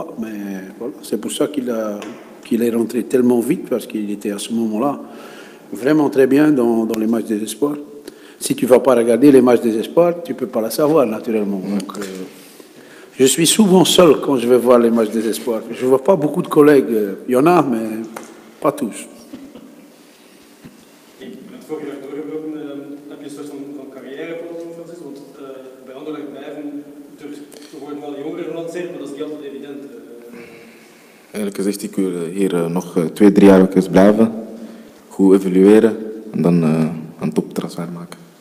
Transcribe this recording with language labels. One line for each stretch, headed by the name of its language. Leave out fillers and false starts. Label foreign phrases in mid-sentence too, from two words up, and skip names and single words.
French: Mais voilà, c'est pour ça qu'il est rentré tellement vite, parce qu'il était à ce moment-là vraiment très bien dans les matchs des espoirs. Si tu ne vas pas regarder les matchs des espoirs, tu ne peux pas le savoir, naturellement. Donc, je suis souvent seul quand je vais voir les matchs des espoirs. Je ne vois pas beaucoup de collègues. Il y en a, mais pas tous.
Dutch: Ik ben het vorige jaar doorgebroken. Heb je een soort van carrièreplan, Francis? Want bij Anderlecht blijven, er worden wel jongeren gelanceerd, maar dat is niet altijd evident. Eigenlijk gezegd, ik wil hier nog 2-3 jaar blijven, goed evalueren en dan een toptransfer maken.